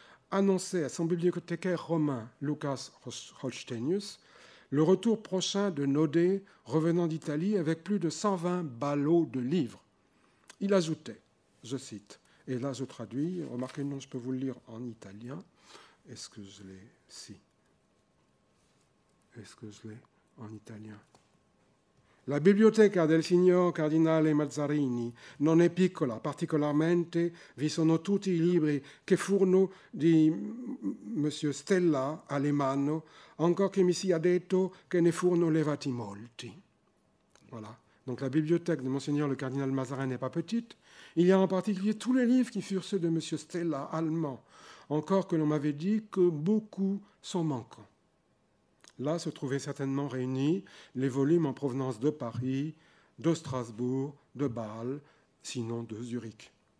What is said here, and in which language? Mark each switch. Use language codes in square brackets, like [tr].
[fr] annonçait à son bibliothécaire romain Lucas Holsteinius le retour prochain de Nodé revenant d'Italie avec plus de 120 ballots de livres. Il ajoutait, je cite, et là je traduis, remarquez, non, je peux vous le lire en italien. Est-ce que je l'ai? Si. Est-ce que je l'ai en italien? [it] La biblioteca del signor Cardinale Mazzarini non è piccola, particolarmente vi sono tutti i libri che furono di Monsieur Stella Alemanno, encore che mi sia detto che ne furono levati molti. [fr] Voilà. Donc la bibliothèque de Monseigneur le Cardinal Mazarin n'est pas petite. Il y a en particulier tous les livres qui furent ceux de Monsieur Stella, allemand, encore que l'on m'avait dit que beaucoup sont manquants. Là se trouvaient certainement réunis les volumes en provenance de Paris, de Strasbourg, de Bâle, sinon de Zurich.